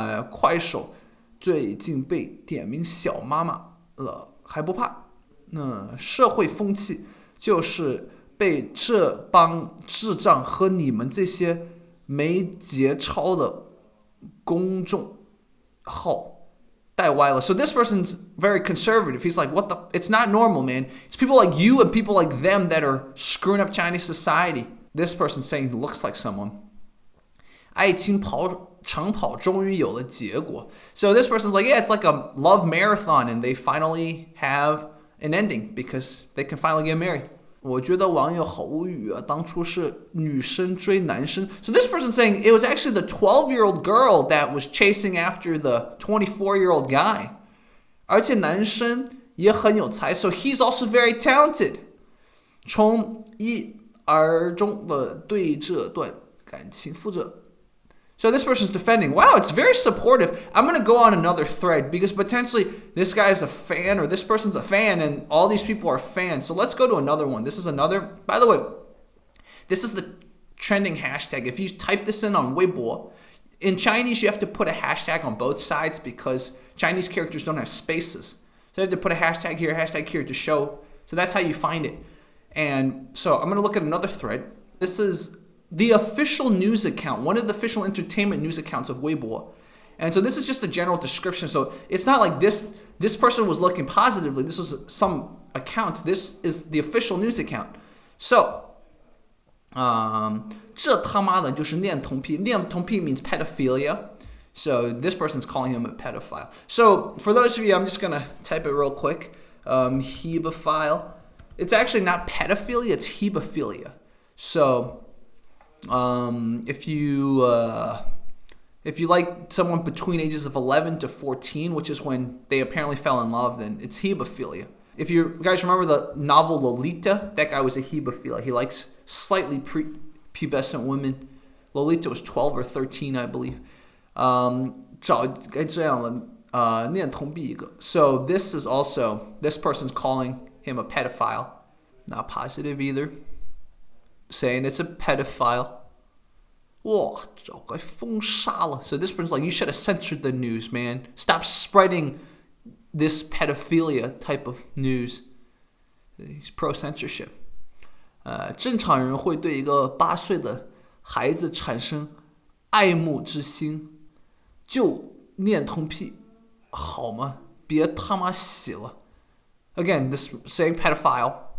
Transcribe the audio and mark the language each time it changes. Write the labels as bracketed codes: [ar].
[zh] 快手最近被点名小妈妈了，还不怕？社会风气就是被这帮智障和你们这些没节操的公众号带歪了. [en] So this person's very conservative. He's like, what the? It's not normal, man. It's people like you and people like them that are screwing up Chinese society. This person's saying he looks like someone. [zh] 爱情长跑终于有了结果. [en] So this person's like, yeah, it's like a love marathon and they finally have an ending because they can finally get married. [zh] 我觉得网友好无语啊，当初是女生追男生. [en] So this person's saying it was actually the 12-year-old girl that was chasing after the 24-year-old guy. [zh] 而且男生也很有才, [en] so he's also very talented. [zh] 从一而终的对这段感情负责. [en] So this person's defending. Wow, it's very supportive. I'm going to go on another thread because potentially this guy is a fan or this person's a fan and all these people are fans. So let's go to another one. This is another, by the way, this is the trending hashtag. If you type this in on Weibo, in Chinese you have to put a hashtag on both sides because Chinese characters don't have spaces. So you have to put a hashtag here to show. So that's how you find it. And so I'm going to look at another thread. This is the official news account, one of the official entertainment news accounts of Weibo. And so this is just a general description. So it's not like this person was looking positively. This was some account. This is the official news account. [zh] So, 这他妈的就是恋童癖. [en] 恋童癖 means pedophilia. So this person's calling him a pedophile. So for those of you, I'm just going to type it real quick. Hebephile. It's actually not pedophilia, it's hebephilia. So if you like someone between ages of 11 to 14, which is when they apparently fell in love, then it's hebephilia. If you guys remember the novel Lolita, that guy was a hebephilia. He likes slightly pubescent women. Lolita was 12 or 13, I believe. So this is also, this person's calling him a pedophile. Not positive either. Saying it's a pedophile. [zh] 哇，早该封杀了. [en] So this person's like, you should have censored the news, man. Stop spreading this pedophilia type of news. He's pro-censorship. [zh] 正常人会对一个8岁的孩子产生爱慕之心，就恋童癖好吗？别他妈洗了。 [en] Again, this saying pedophile.